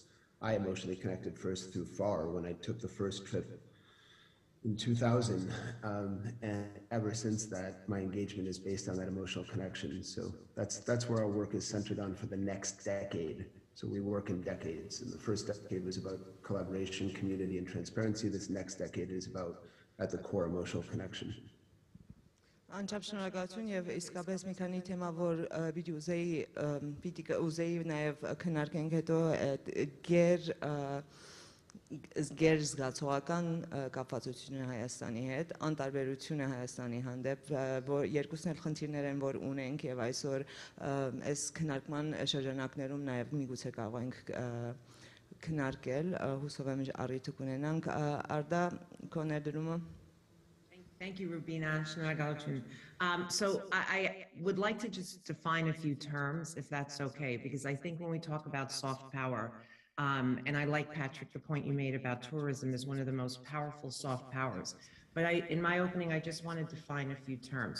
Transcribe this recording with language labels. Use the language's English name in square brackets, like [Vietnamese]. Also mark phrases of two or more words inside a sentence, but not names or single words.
[English] I emotionally connected first through FAR when I took the first trip in 2000, and ever since that, my engagement is based on that emotional connection. So that's where our work is centered on for the next decade. So we work in decades, and the first decade was about collaboration, community, and transparency. This next decade is about, at the core, emotional connection. [Armenian] Անչափ շնորհակալություն եւ իսկապես մի քանի թեմա, որ պիտի ուզեի նաեւ քննարկենք հետո գեր զգացողական կապվածությունը Հայաստանի հետ, անտարբերությունը Հայաստանի հանդեպ, որ երկուսն էլ խնդիրներ են, որ ունենք եւ այսօր այս քննարկման շրջանակներում նաեւ միգուցե կարող ենք քննարկել, հուսով եմ առիթ կունենանք։ Արդա քո ներդրումը։ [English] Thank you, Rubina. So I would like to just define a few terms, if that's okay, because I think when we talk about soft power, and I like, Patrick, the point you made about tourism is one of the most powerful soft powers. But in my opening, I just want to define a few terms.